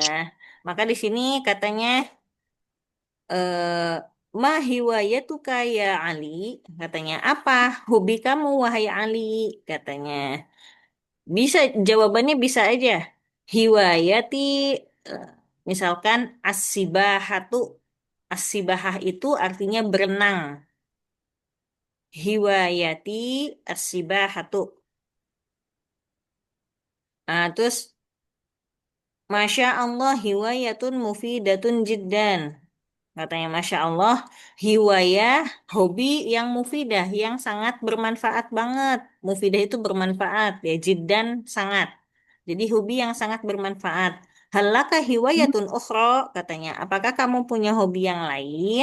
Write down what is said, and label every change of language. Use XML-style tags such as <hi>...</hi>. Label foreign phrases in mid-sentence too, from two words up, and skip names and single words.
<id>Maka di sini katanya</id> <ar>ما هوايتك يا علي,</ar> <id>katanya apa hobi kamu wahai Ali, katanya. Bisa jawabannya bisa aja.</id> <ar>Hiwayati eh, misalkan as-sibahatu.</ar> <id>As-sibahah itu artinya berenang.</id> <ar>هوايتي السباحة. Terus ما شاء الله هوايةٌ مفيدةٌ جدًا.</ar> <id>Katanya</id> <ar>ما شاء الله هواية</ar> <id>hobi yang mufidah yang sangat bermanfaat banget. Mufidah itu bermanfaat ya jiddan sangat. Jadi hobi yang sangat bermanfaat.</id> <ar>هل لك هوايةٌ أخرى</ar> <id>katanya. Apakah kamu punya hobi yang lain?</id>